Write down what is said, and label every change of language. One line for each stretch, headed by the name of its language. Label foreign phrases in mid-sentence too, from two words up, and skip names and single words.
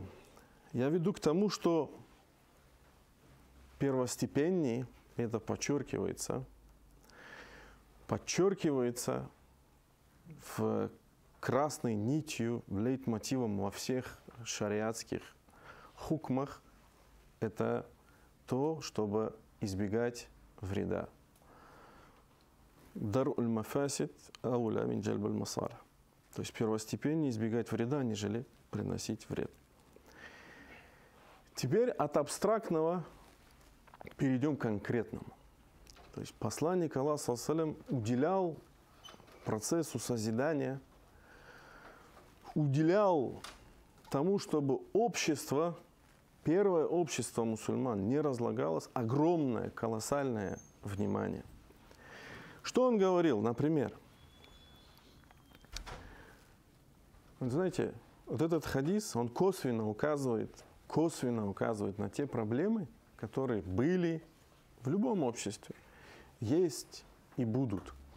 Russian: Я веду к тому, что первостепеннее, это подчеркивается в красной нитью, лейтмотивом во всех шариатских хукмах, это то, чтобы избегать вреда.
Arabic: درء المفاسد أولى من جلب المصالح.
Russian: То есть первостепеннее избегать вреда, нежели приносить вред. Теперь от абстрактного перейдем к конкретному. То есть посланник Аллаха
Arabic: صلى الله عليه وسلم
Russian: уделял процессу созидания, уделял тому, чтобы общество, первое общество мусульман не разлагалось, огромное, колоссальное внимание. Что он говорил, например? Вы знаете, вот этот хадис, он косвенно указывает на те проблемы, которые были в любом обществе, есть и будут.